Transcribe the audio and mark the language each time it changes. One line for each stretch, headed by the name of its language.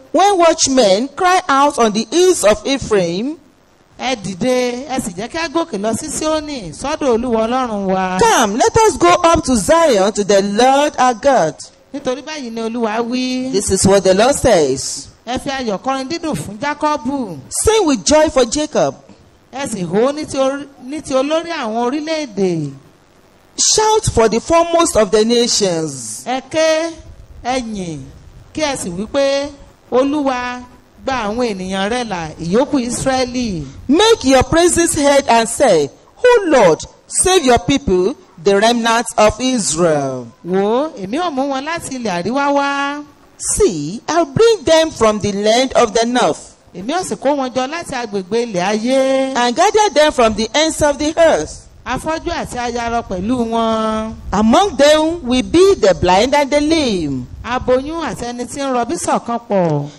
English: when watchmen cry out on the hills of Ephraim,
Yoruba: ẹ dìde ẹ sì jẹ́ kí a gòkè lọ sí Síónì sọ́dọ̀ Olúwa Ọlọ́run wa.
English: Come, let us go up to Zion to the Lord our God.
Yoruba: nítorí báyìí ni Olúwa wí.
English: This is what the Lord says.
Yoruba: ẹ fi ayọ̀ kọrin dídùn fún Jákọ́bù.
English: Sing with joy for Jacob.
Yoruba: ẹ sì hó ní ti olórí àwọn orílẹ̀-èdè.
English: Shout for the foremost of the nations.
Yoruba: ẹ ké ẹ yìn kí ẹ sì wí pé Olúwa gba àwọn ènìyàn rẹ̀ là ìyókù Ísírẹ́lì.
English: Make your praises heard and say, O Lord, save your people, the remnants of Israel.
Yoruba: wò ó èmi ò mú wọn láti ilẹ̀ àríwá wá.
English: See, I'll bring them from the land of the north,
Yoruba: èmi ò sì kó wọn jọ láti agbègbè ilẹ̀ ayé.
English: and gather them from the ends of the earth.
Yoruba: afọ́jú àti ayarọ pẹ̀lú wọn.
English: Among them will be the blind and the lame,
Yoruba: aboyún àti ẹni tí ń rọbí ṣọ̀kan pọ̀.